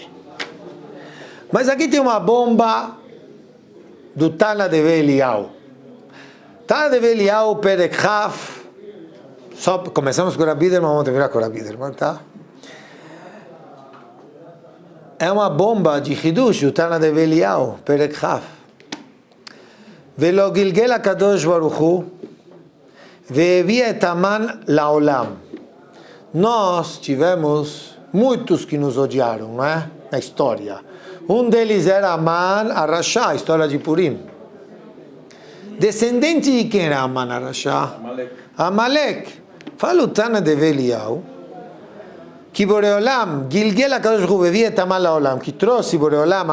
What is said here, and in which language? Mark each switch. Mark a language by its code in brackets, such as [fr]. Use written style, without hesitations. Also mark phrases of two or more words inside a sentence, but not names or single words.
[pt] Mas aqui tem uma bomba do Tana de Eliyahu. [he] Tana de Eliyahu, פרק כ. [pt] Só começamos com o Rabbi Biderman, vamos terminar com o Rabbi Biderman, tá? É uma bomba de Hidush, o Tana de Eliyahu, [he] פרק כ. ולא גלגל הקדוש ברוך הוא, והביא את המן לעולם. [pt] Nós tivemos muitos que nos odiaram, não é? Na história. Um deles era Haman Arashá, a história de Purim. Descendente de quem era Haman Arashá? Amalek. Fala o Tana de Eliyahu, que Boreolam, [he] גלגל הקדוש ברוך הוא, והביא את המן לעולם, [pt] que trouxe Boreolam